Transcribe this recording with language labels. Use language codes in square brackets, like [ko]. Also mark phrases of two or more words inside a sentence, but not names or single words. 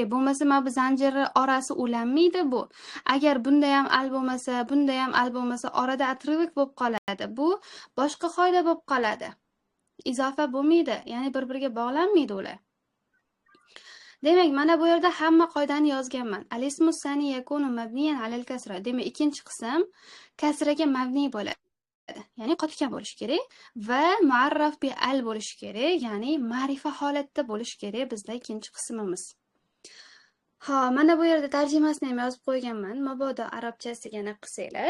[uz] Bo'lmasa mana bu zanjirni orasi ulanmaydi bu. Agar bunda ham al bo'lmasa, bunda ham al bo'lmasa, orada atrivik bo'lib qoladi. Bu boshqa qoida bo'lib qoladi. Izofa bo'lmaydi, ya'ni bir-biriga bog'lanmaydi ular. Demak, mana bu yerda hamma qoidani yozganman. [ar] الاسم الثاني يكون مبنيا على الكسر. [uz] Demak, ikkinchi qism kasraga mabni bo'ladi. Ya'ni qotgan bo'lishi kerak va [ar] معرف بأل [uz] bo'lishi kerak, ya'ni ma'rifa holatda bo'lishi kerak bizda ikkinchi qismimiz. Mana bu yerda tarjimasini ham yozib qo'yganman. Mabodo arabchasiga qilsanglar.